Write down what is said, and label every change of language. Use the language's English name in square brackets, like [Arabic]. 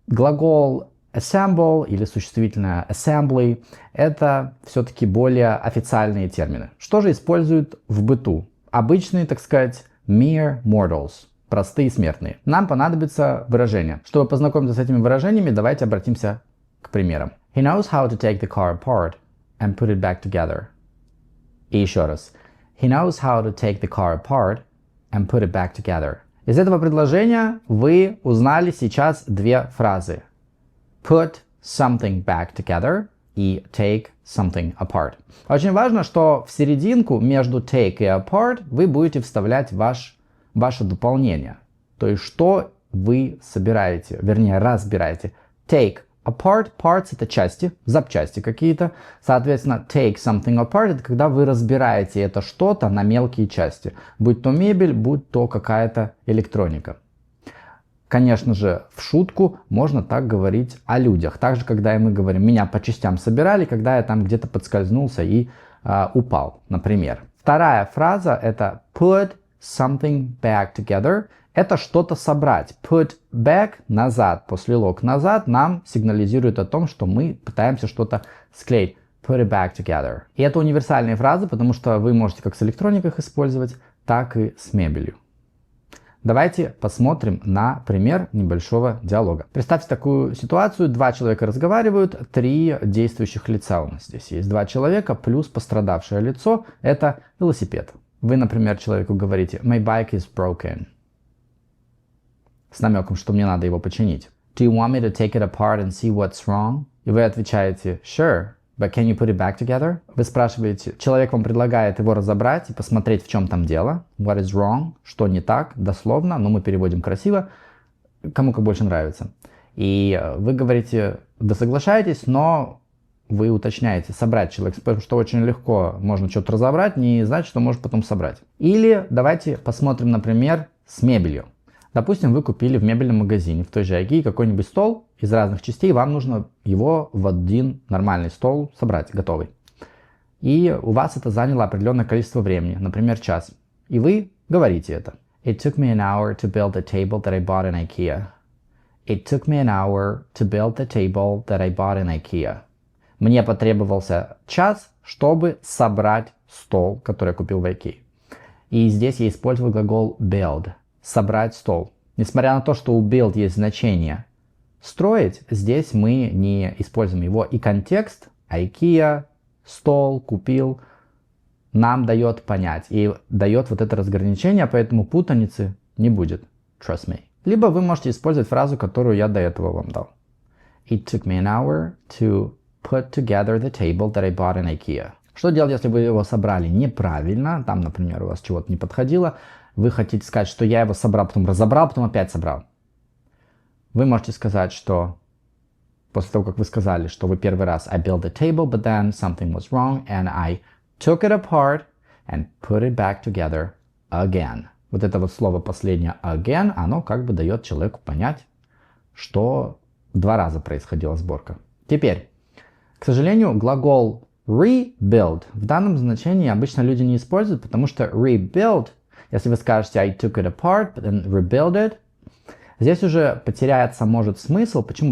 [Russian] Глагол assemble или существительное assembly – это все-таки более официальные термины. Что же используют в быту? Обычные, так сказать, [English] mere mortals. [Russian] Простые смертные. Нам понадобится выражение. Чтобы познакомиться с этими выражениями, давайте обратимся к примерам. [English] He knows how to take the car apart and put it back together. [Russian] И еще раз. [English] He knows how to take the car apart and put it back together. [Russian] Из этого предложения вы узнали сейчас две фразы. [English] Put something back together и take something apart. [Russian] Очень важно, что в серединку между take и apart вы будете вставлять ваше дополнение. То есть, что вы собираете, вернее, разбираете. Take apart, parts это части, запчасти какие-то. Соответственно, [English] take something apart [Russian] это когда вы разбираете это что-то на мелкие части. Будь то мебель, будь то какая-то электроника. Конечно же, в шутку можно так говорить о людях. Также, когда мы говорим, меня по частям собирали, когда я там где-то подскользнулся и упал, например. Вторая фраза это [English] put something back together. [Russian] Это что-то собрать. [English] Put back [Russian] назад, после log назад нам сигнализирует о том, что мы пытаемся что-то склеить. [English] Put it back together. [Russian] И это универсальные фразы, потому что вы можете как с электроникой их использовать, так и с мебелью. Давайте посмотрим на пример небольшого диалога. Представьте такую ситуацию. Два человека разговаривают, три действующих лица у нас здесь есть. Два человека плюс пострадавшее лицо. Это велосипед. Вы, например, человеку говорите [English] «My bike is broken». [Russian] С намеком, что мне надо его починить. «Do you want me to take it apart and see what's wrong?» И вы отвечаете «Sure, but can you put it back together?» Вы спрашиваете, человек вам предлагает его разобрать и посмотреть, в чем там дело. [English] «What is wrong?» [Russian] Что не так, дословно, но мы переводим красиво, кому как больше нравится. И вы говорите «Да соглашаетесь, но...» Вы уточняете, собрать человека, потому что очень легко можно что-то разобрать, не знать, что может потом собрать. Или давайте посмотрим, например, с мебелью. Допустим, вы купили в мебельном магазине, в той же IKEA, какой-нибудь стол из разных частей, вам нужно его в один нормальный стол собрать, готовый. И у вас это заняло определенное количество времени, например, час. И вы говорите это. [English] It took me an hour to build the table that I bought in IKEA. It took me an hour to build the table that I bought in IKEA. [Russian] Мне потребовался час, чтобы собрать стол, который я купил в IKEA. И здесь я использовал глагол build. Собрать стол. Несмотря на то, что у build есть значение строить, здесь мы не используем его. И контекст IKEA, стол, купил, нам дает понять. И дает вот это разграничение, поэтому путаницы не будет. [English] Trust me. [Russian] Либо вы можете использовать фразу, которую я до этого вам дал. [English] It took me an hour to put together the table that I bought in IKEA. [Russian] Что делать, если вы его собрали неправильно? Там, например, у вас чего-то не подходило. Вы хотите сказать, что я его собрал, потом разобрал, потом опять собрал. Вы можете сказать, что после того, как вы сказали, что вы первый раз [English] I built the table, but then something was wrong, and I took it apart and put it back together again. [Russian] Вот это вот слово последнее again, оно как бы дает человеку понять, что два раза происходила сборка. Теперь, к сожалению, глагол rebuild в данном значении обычно люди не используют, потому что rebuild, если вы скажете [English] I took it apart and rebuild it, [Russian] здесь уже потеряется может смысл. Почему?